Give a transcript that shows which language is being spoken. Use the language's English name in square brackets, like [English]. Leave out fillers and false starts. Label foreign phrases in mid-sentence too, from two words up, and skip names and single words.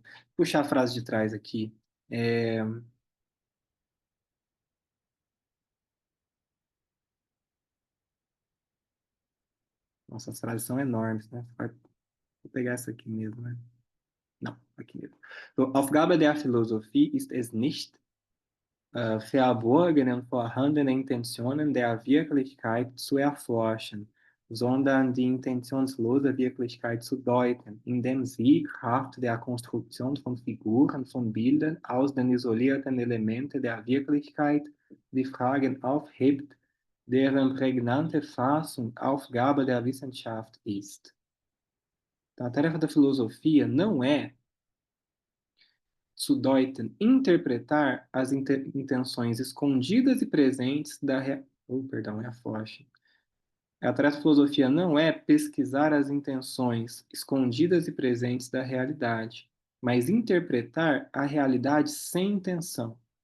[Portuguese] Puxar a frase de trás aqui. É, Nossa, as frases são enormes, né? Vou pegar essa aqui mesmo, né? Não, aqui mesmo. [German] So, Aufgabe der Philosophie ist es nicht, verborgene und vorhandene Intentionen der Wirklichkeit zu erforschen, sondern die intentionslose Wirklichkeit zu deuten, indem sie Kraft der Konstruktion von Figuren, von Bildern aus den isolierten Elementen der Wirklichkeit die Fragen aufhebt, deren prägnante Fassung Aufgabe der Wissenschaft ist. [Portuguese] Então, a tarefa da filosofia não é [German] zu deuten, [Portuguese] interpretar as intenções escondidas e presentes perdão, é a Forschung. A tarefa da filosofia não é pesquisar as intenções escondidas e presentes da realidade, mas interpretar a realidade sem intenção.